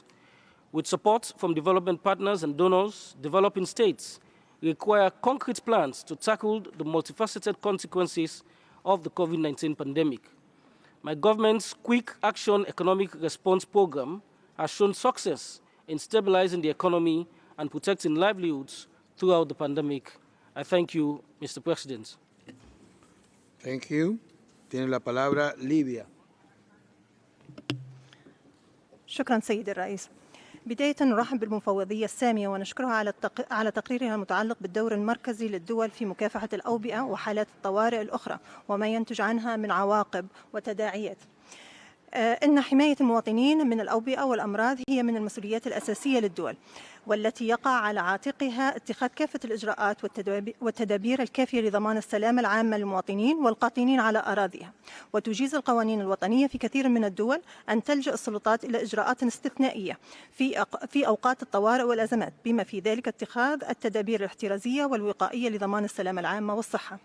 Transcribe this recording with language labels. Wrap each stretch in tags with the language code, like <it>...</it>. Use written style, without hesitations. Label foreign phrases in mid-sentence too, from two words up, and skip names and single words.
<en>With support from development partners and donors, developing states require concrete plans to tackle the multifaceted consequences of the COVID-19 pandemic. My government's Quick Action Economic Response Program has shown success in stabilizing the economy and protecting livelihoods throughout the pandemic. I thank you, Mr. President. Thank you.</en> <es>Tiene la palabra Libia.</es> <ar>شكرا سيد الرئيس. بداية نرحب بالمفوضية السامية ونشكرها على تقريرها المتعلق بالدور المركزي للدول في مكافحة الأوبئة وحالات الطوارئ الأخرى وما ينتج عنها من عواقب وتداعيات. إن حماية المواطنين من الأوبئة والأمراض هي من المسؤوليات الأساسية للدول، والتي يقع على عاتقها اتخاذ كافة الإجراءات والتدابير الكافية لضمان السلامة العامة للمواطنين والقاطنين على أراضيها، وتجيز القوانين الوطنية في كثير من الدول أن تلجأ السلطات إلى إجراءات استثنائية في أوقات الطوارئ والأزمات، بما في ذلك اتخاذ التدابير الاحترازية والوقائية لضمان السلامة العامة والصحة.</ar>